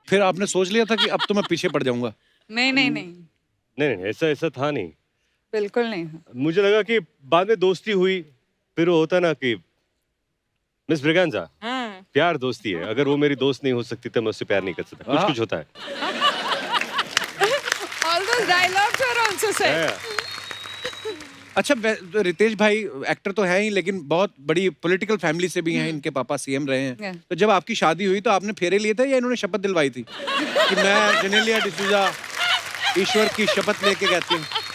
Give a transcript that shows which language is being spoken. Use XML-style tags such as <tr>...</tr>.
<hi>फिर आपने सोच लिया था कि अब तो मैं पीछे पड़ जाऊंगा? नहीं, नहीं, ऐसा था नहीं, बिल्कुल नहीं। मुझे लगा कि बाद में दोस्ती हुई, फिर वो होता ना कि मिस ब्रिगेंजा, हाँ। प्यार दोस्ती है, अगर वो मेरी दोस्त नहीं हो सकती तो मैं उससे प्यार नहीं कर सकता। कुछ होता है।</hi> <en>All those dialogues were also said.</en> <hi>अच्छा, तो रितेश भाई एक्टर तो है ही लेकिन बहुत बड़ी पॉलिटिकल फैमिली से भी हैं, इनके पापा सीएम रहे हैं।</hi> <en>Yeah.</en> <hi>तो जब आपकी शादी हुई तो आपने फेरे लिए थे या इन्होंने शपथ दिलवाई थी कि मैं जेनेलिया डिसूजा ईश्वर की शपथ लेके कहती हूँ?</hi>